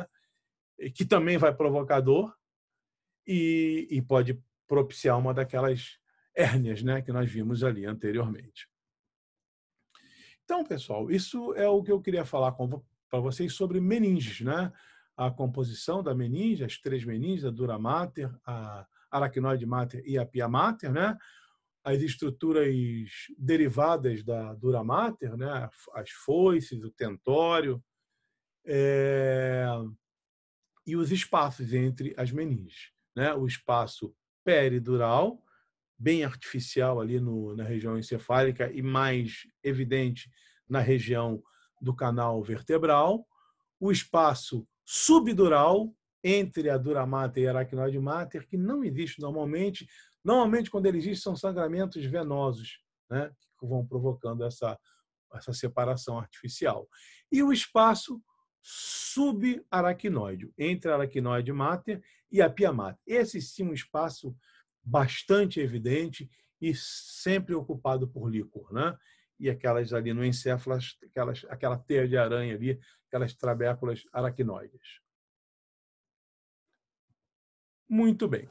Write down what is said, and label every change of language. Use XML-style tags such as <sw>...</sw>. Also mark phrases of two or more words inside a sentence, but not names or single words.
<pt>Que também vai provocar dor e pode propiciar uma daquelas hérnias, né, que nós vimos ali anteriormente. Então, pessoal, isso é o que eu queria falar para vocês sobre meninges, né? A composição da meninge, as 3 meninges, a dura mater, a aracnoide mater e a pia mater, né? As estruturas derivadas da dura mater, né? As foices, o tentório, e os espaços entre as meninges, né? O espaço peridural, bem artificial ali na região encefálica e mais evidente na região do canal vertebral, o espaço subdural entre a dura mater e a aracnoide mater, que não existe normalmente. Normalmente, quando ele existe, são sangramentos venosos, né, que vão provocando essa separação artificial. E o espaço subaracnoide, entre a aracnoide mater e a pia mater. Esse sim é um espaço bastante evidente e sempre ocupado por líquor, né? E aquelas ali no encéfalo, aquela teia de aranha ali, aquelas trabéculas aracnoides. Muito bem.</pt>